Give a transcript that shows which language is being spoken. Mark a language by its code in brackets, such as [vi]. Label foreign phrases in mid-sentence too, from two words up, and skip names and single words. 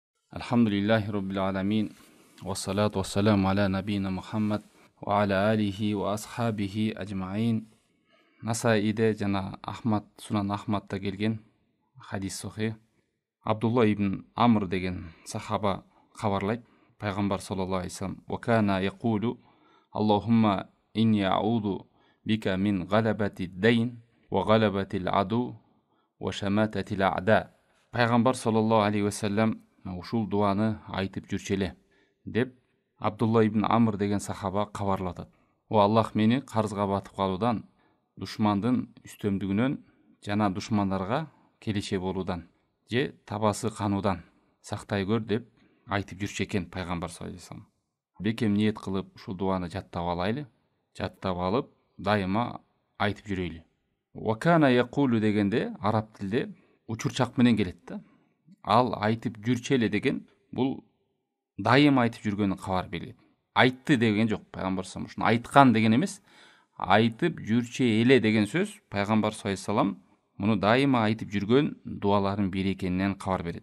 [ar] الحمد لله رب العالمين والصلاة والسلام على نبينا محمد وعلى آله وأصحابه أجمعين. [ky] Насаиде жана Сунан Ахмадта келген хадис сохи. Абдулла ибн Амр деген сахаба хабарлайт. [ar] Пайгамбар صلى الله عليه وسلم: "وكان يقول اللهم إني أعوذ بك من غلبة الدين وغلبة العدو وشماتة الأعداء." [ky] Пайгамбар [ar] صلى الله عليه وسلم [ky] ушул дуаны айтып жүрчеле деп Абдулла ибн Амр деген сахаба кабарлатат. О Аллах мени карызга батып калуудан, душмандын үстөмдүгүнөн жана душмандарга келече болуудан же табасы кануудан сактай көр деп айтып жүрчү экен пайгамбар [ar] صلى الله عليه وسلم. [ky] Бекем ниет кылып ушул дуаны жаттап алайлы, жаттап алып дайыма айтып жүрөйлү. [ar] وكان يقول [ky] дегенде араб тилде учурчак менен келет да. Ал айтып жүрчеле деген бул дайым айтып жүргөнүн кабар берет. Айтты деген жок пайгамбар [ar] صلى الله عليه وسلم. [ky] Айткан деген эмес, айтып жүрче эле деген сөз пайгамбар [ar] صلى الله عليه وسلم [ky] муну дайыма айтып жүргөн дуалардын бири экенинен кабар берет.